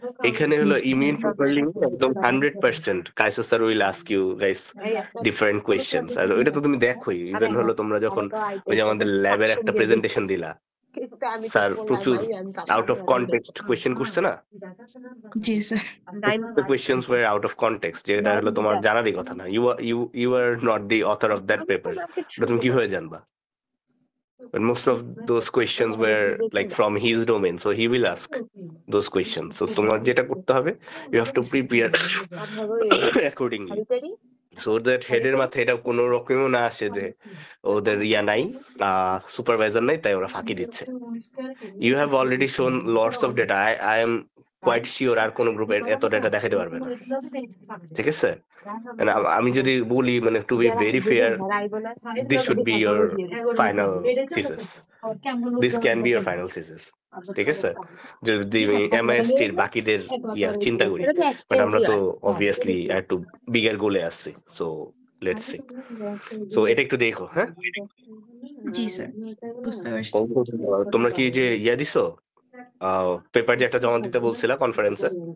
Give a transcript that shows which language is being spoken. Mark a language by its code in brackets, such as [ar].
[bn] এখানে হলো immune profiling একদম 100% Kaiser sir [en] will ask you guys different questions, [bn] আর ওইটা তো তুমি দেখোই, ইভেন হলো তোমরা যখন ওই যে আমাদের ল্যাবের একটা প্রেজেন্টেশন দিলা, স্যার প্রচুর আউট অফ কনটেক্সট কোয়েশ্চেন করছে না, জি sir. [en] the questions were out of context, [bn] যেটা হলো তোমার জানারই কথা না, [en] you are not the author of that paper, [bn] ওটা তুমি কিভাবে জানবা? [en] But most of those questions were like from his domain, so he will ask those questions. [bn] So তোমার যেটা করতে হবে, [en] you have to prepare accordingly, so that [bn] হেডের মাথায় এটা কোনো রকমও না আসে যে ওদের নাই, সুপারভাইজার নাই, তাই ওরা ফাঁকি দিচ্ছে। [en] You have already shown lots of data. I am quite sure [bn] আর কোনো গ্রুপে এত ডেটা দেখাতে পারবে না, ঠিক আছে। [en] And [bn] আমি যদি বলি মানে [en] to be very fair, this should be your final thesis, this can be your final thesis, [bn] ঠিক আছে। যদি আমি MIST এর বাকিদের চিন্তা করি, বাট আমরা তো অবভিয়াসলি একটু বিগার গোলে আসছি, [en] So let's see. [bn] সো এটা একটু দেখো, হ্যাঁ। জি স্যার, বুঝতে পারছি। তোমরা কি যে দিছো পেপার যে একটা জমা দিতে বলছিলা কনফারেন্সে?